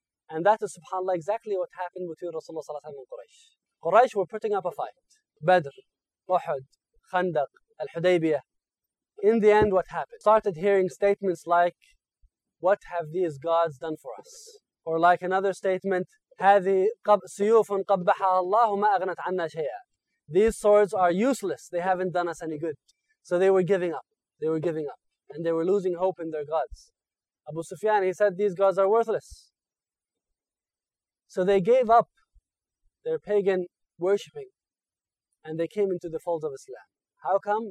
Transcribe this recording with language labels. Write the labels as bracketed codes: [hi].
[en] And that is, subhanAllah, exactly what happened between Rasulullah sallallahu alayhi wa sallam and Quraysh. Quraysh were putting up a fight. Badr, Uhud, Khandaq, Al-Hudaybiyah. In the end, what happened? Started hearing statements like, what have these gods done for us? Or like another statement, [ar] هذه سيوفٌ قبحها الله ما أغنت عنا شيئا. [en] These swords are useless. They haven't done us any good. So they were giving up. They were giving up. And they were losing hope in their gods. Abu Sufyan, he said, these gods are worthless. So they gave up their pagan worshipping and they came into the folds of Islam. How come?